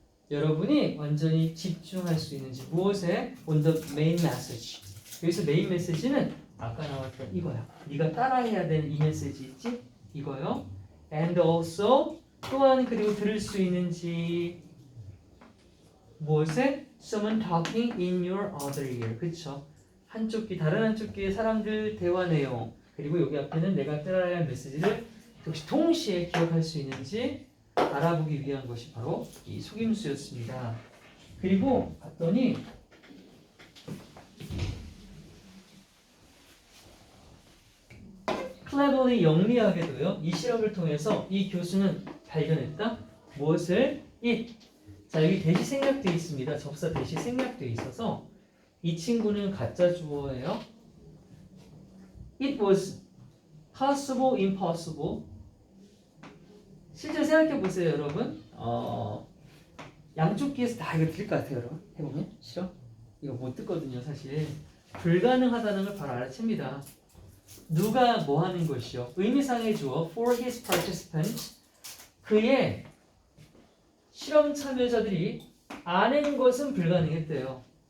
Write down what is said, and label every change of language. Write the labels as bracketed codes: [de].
[ko] 여러분이 완전히 집중할 수 있는지 무엇에 [en] on the main message. [ko] 여기서 메인 메시지는 아까 나왔던 이거야. 네가 따라해야 되는 이 메시지 있지? 이거요. [en] And also [ko] 또한 그리고 들을 수 있는지 무엇에? [en] Someone talking in your other ear. [ko] 그쵸? 한쪽 귀, 다른 한쪽 귀의 사람들 대화 내용 그리고 여기 앞에는 내가 따라야 할 메시지를 역시 동시에 기억할 수 있는지 알아보기 위한 것이 바로 이 속임수였습니다. 그리고 봤더니 [en] cleverly [ko] 영리하게도요 이 실험을 통해서 이 교수는 발견했다 무엇을? it 자 여기 대시 생략되어 있습니다. 접사 대시 생략되어 있어서 이 친구는 가짜 주어예요. [en] It was possible, impossible. [ko] 실제로 생각해 보세요, 여러분. 양쪽 귀에서 다 이거 들릴 것 같아요, 여러분. 해보면 싫어? 이거 못 듣거든요, 사실. 불가능하다는 걸 바로 알아챕니다. 누가 뭐 하는 것이요? 의미상의 주어 [en] for his participants [ko] 그의 실험 참여자들이 아는 것은 불가능했대요.